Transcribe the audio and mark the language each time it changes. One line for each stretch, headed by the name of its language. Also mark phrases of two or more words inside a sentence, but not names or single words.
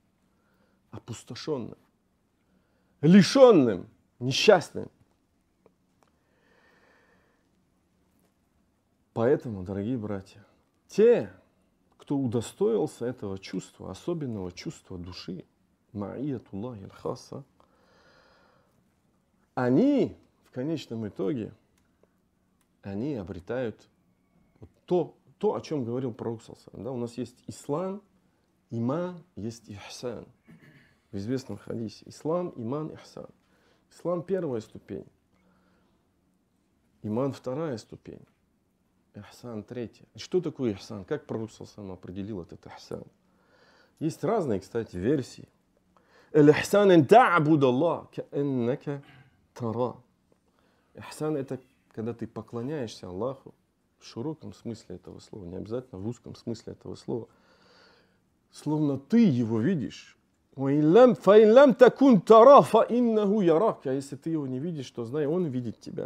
Russian: Опустошенным, лишенным, несчастным. Поэтому, дорогие братья, те, кто удостоился этого чувства, особенного чувства души,
Arabic: معية الله الخاصة,
Russian: они в конечном итоге, они обретают то, о чем говорил пророк
Arabic: صلى الله عليه وسلم.
Russian: Да, у нас есть ислам, иман, есть ихсан. В известном хадисе. Ислам, иман, ихсан. Ислам первая ступень. Иман вторая ступень. Ихсан третья. Что такое ихсан? Как пророк
Arabic: صلى الله عليه وسلم
Russian: определил этот ихсан? Есть разные, кстати, версии.
Arabic: الإحسان أن تعبد الله كأنك تراه.
Russian: Ихсан — это когда ты поклоняешься Аллаху в широком смысле этого слова, не обязательно в узком смысле этого слова. Словно ты его видишь. А если ты его не видишь, то знай, он видит тебя.